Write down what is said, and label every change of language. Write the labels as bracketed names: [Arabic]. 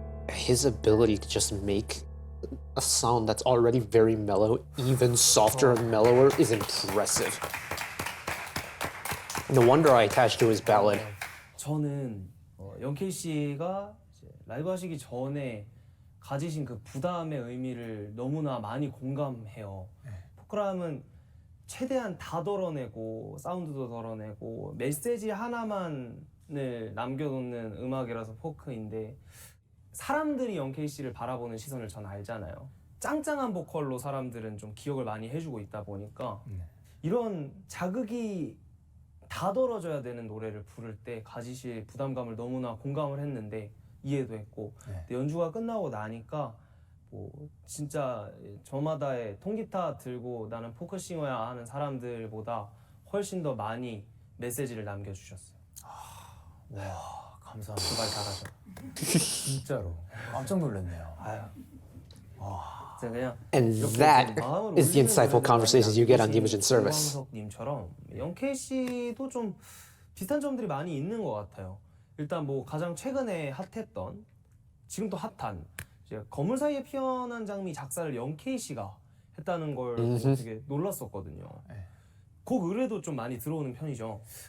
[English] his ability to just make a sound that's already very mellow even softer and mellower is impressive. No wonder I attached to his ballad. [Korean] 저는 영케이 씨가 이제 라이브 하시기 전에 가지신 그 부담의 의미를 너무나 많이 공감해요. 포크람은 최대한 다 덜어내고 사운드도 덜어내고 메시지 하나만을 남겨놓는 음악이라서 포크인데 사람들이 영케이 씨를 바라보는 시선을 전 알잖아요. 짱짱한 보컬로 사람들은 좀 기억을 많이 해주고 있다 보니까 이런 자극이 다 덜어져야 되는 노래를 부를 때 가지실 부담감을 너무나 공감을 했는데 이해도 했고 근데 연주가 끝나고 나니까 뭐 진짜 저마다의 통기타 들고 나는 포크싱어야 하는 사람들보다 훨씬 더 많이 메시지를 남겨주셨어요. 네, 감사합니다. 정말 잘하죠. 진짜로 깜짝 놀랐네요. 아유. 그냥 [English] And that is the insightful conversations you get on the Mujin service. [Korean] 님처럼 영케이 씨도 좀 비슷한 점들이 많이 있는 것 같아요. 일단 뭐 가장 최근에 핫했던 지금도 핫한 이제 거물 사이에 피어난 장미 작사를 영케이 씨가 했다는 걸 보고 되게 놀랐었거든요. 곡 의뢰도 좀 많이 들어오는 편이죠.